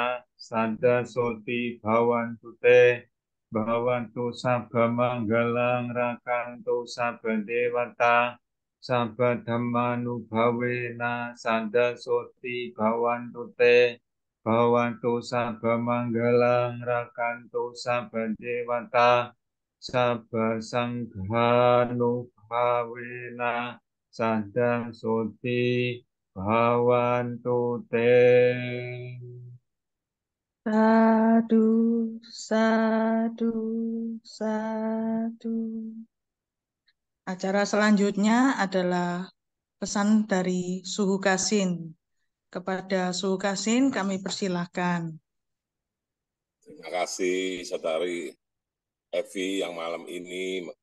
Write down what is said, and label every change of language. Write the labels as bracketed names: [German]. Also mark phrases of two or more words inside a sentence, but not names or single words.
[Pali] sada soti bhawantu te bhawantu sabba manggalang rakantu sabba dewata sabba dhamma nubhawena sada soti bhawantu te Bhawantu sabba manggalang rakantu sabba dewata sabba sanghanubhavena sada soti bhawantu te. Sadu, sadu, sadu. [Indonesian] Acara selanjutnya adalah pesan dari Suhu Kasin. Kepada Suhu Kasin kami persilahkan. Terima kasih Saudari Evi yang malam ini